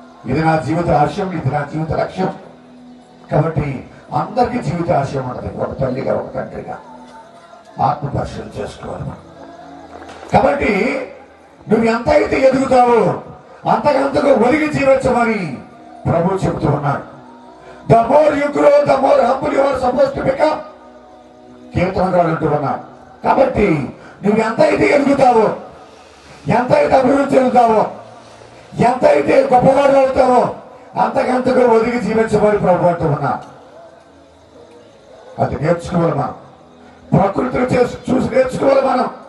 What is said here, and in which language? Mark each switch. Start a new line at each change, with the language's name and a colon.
Telugu: ఇది నా జీవిత ఆశయం, ఇది నా జీవిత లక్ష్యం. కాబట్టి అందరికీ జీవిత ఆశయం ఉంటుంది. ఒక తల్లిగా, ఒక తండ్రిగా ఆత్మ పరిశీలన చేసుకోవాలి మనం. కాబట్టి నువ్వు ఎంత అయితే ఎదుగుతావో అంతకంతకు ఒదిగి జీవించమని ప్రభు చెబుతూ ఉన్నాడు.
English: The more you grow, the more humble you are supposed to become.
Telugu: కీర్తనగాడు అంటూ ఉన్నాడు. కాబట్టి నువ్వు ఎంత అయితే ఎదుగుతావో, ఎంత అయితే అభివృద్ధి చెందుతావో, ఎంత అయితే గొప్పవాడు అవుతావో అంతకంతకు ఒదిగి జీవించమని ప్రభు అంటూ ఉన్నా. అది నేర్చుకోవాలి మనం. ప్రకృతిని చూసి నేర్చుకోవాలి మనం.